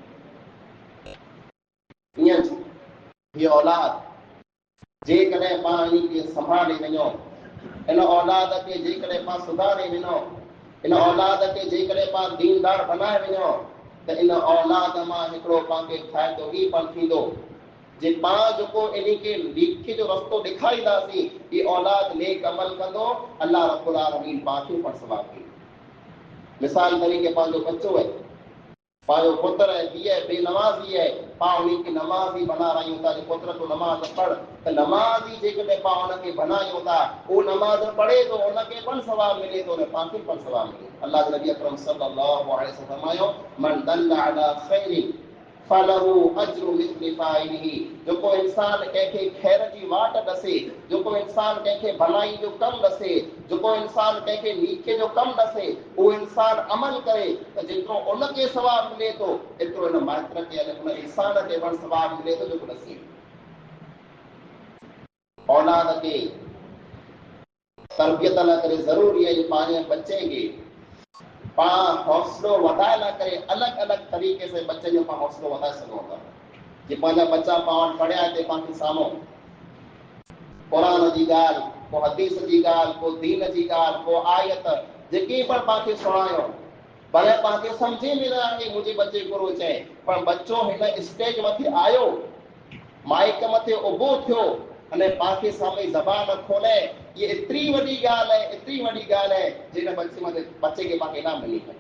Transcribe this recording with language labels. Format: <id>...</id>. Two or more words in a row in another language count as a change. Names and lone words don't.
<sd>ईअं हीअ औलाद जेकॾहिं पाण इन खे संभाले वञो, इन औलाद खे जेकॾहिं पाण सुधारे वञो, इन औलाद खे जेकॾहिं पाण दीनदार बनाए वञो त इन औलाद मां हिकिड़ो पाण खे फ़ाइदो ई पण थींदो जे पाण जेको इन खे नेकी जो रस्तो ॾेखारींदासीं, ही औलाद नेक अमल कंदो, अल्लाह रब्बुल आलमीन पाण खे पण सवाब ॾींदो। मिसाल तरीक़े पंहिंजो बच्चो आहे, पंहिंजो पुत्र है, धीअ बेनमाज़ी है, पाण उन खे नमाज़ी बना रहियूं था, पुत्र तो नमाज़ पढ़, त नमाज़ी जेकॾहिं पाण उनखे बनायूं था, उहो नमाज़ पढ़े थो, उनखे पण सवाब मिले थो, पाण खे पण सवाब मिले। अल्लाह जे नबी अकरम</sd> <ar>صلى الله عليه وسلم फरमायो, من دل على خير فله أجر مثل فاعله,</ar> <sd>जेको इंसान कंहिंखे खैर जी वाट ॾसे, जेको इंसान कंहिंखे भलाई जो कमु ॾसे, जेको इंसान कंहिंखे नीके जो कमु ॾसे, उहो इंसान अमल करे त जेतिरो उनखे सवाब मिले थो एतिरो इन माइट खे उन इंसान खे पण सवाब मिले थो जेको ॾसे। औलाद खे तरबियत लाइ करे ज़रूरी आहे पंहिंजे बच्चे खे पाण हौसलो वधाए लाइ करे अलॻि अलॻि तरीक़े से बच्चे जो पाण हौसलो वधाए सघूं था। जे पंहिंजा बच्चा पाण पढ़िया हिते पाण खे साम्हूं क़ुरान जी ॻाल्हि, को हदीस जी ॻाल्हि, को दीन जी ॻाल्हि, को आयत जेकी पण पाण खे सुणायो, भले पाण खे सम्झे में न आहे मुंहिंजे बच्चे पूरो चए, पर बच्चो हिन स्टेज मथे आयो, माइक मथे उभो थियो अने पाण खे साम्हूं ज़बान खोले, ये एतिरी वॾी ॻाल्हि आहे, एतिरी वॾी ॻाल्हि आहे जिन बच्चे खे पाण खे इनाम मिली आहे।</sd>